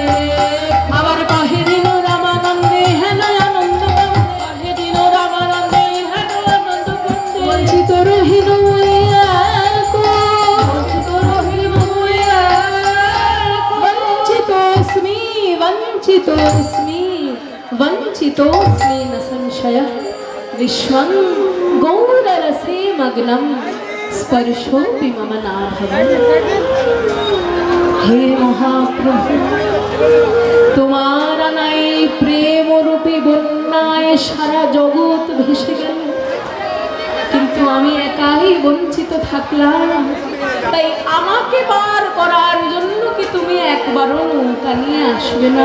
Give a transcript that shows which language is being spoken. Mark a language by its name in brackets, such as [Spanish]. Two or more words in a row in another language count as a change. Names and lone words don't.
[Bangla] আবার কহে দিন রামানন্দে হেন আনন্দ কান্দে, কহে দিন রামানন্দে হেন আনন্দ কান্দে। বঞ্চিত রহিল বঞ্চিত রহিল [Sanskrit] বঞ্চিতোস্মি বঞ্চিতোস্মি वंचितोऽस्मि न संशयः, विश्वं गौररसे मग्नं स्पर्शोऽपि मम नाभवत्। [Bangla] हे महाप्रभु, তোমার নাই প্রেম রূপী বন্যায় সারা জগৎ ভেসে গেল, কিন্তু আমি একাই বঞ্চিত থাকলাম। তাই আমাকে পার করার জন্য কি তুমি একবারও নৌকা নিয়ে আসবে না?